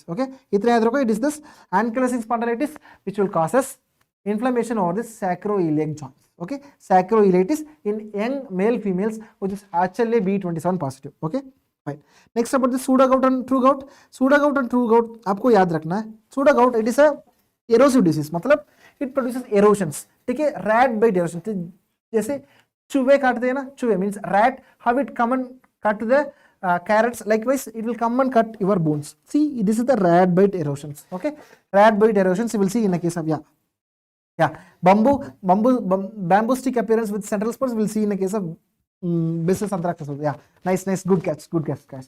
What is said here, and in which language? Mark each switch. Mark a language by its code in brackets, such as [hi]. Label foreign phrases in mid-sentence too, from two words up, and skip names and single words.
[en] Okay, it is this ankylosing spondylitis, which will causes inflammation over this sacroiliac joints. Okay, sacroiliitis in young male females, which is HLA-B27 positive. Okay. Next about the pseudo-gout and true gout. Pseudo-gout and true gout [hi] आपको याद रखना है. [en] Pseudo-gout, it is a erosive disease, मतलब it produces erosions. [hi] ठीक है, [en] rat bite erosion. [hi] जैसे चूहे काटते हैं ना, चूहे [en] means rat, how it come and cut the carrots. Likewise, it will come and cut your bones. See, this is the rat bite erosions. Okay, rat bite erosions you will see in a case of bamboo stick appearance with central spurs. We will see in a case of business anthracnose. Yeah, nice, good catch, guys.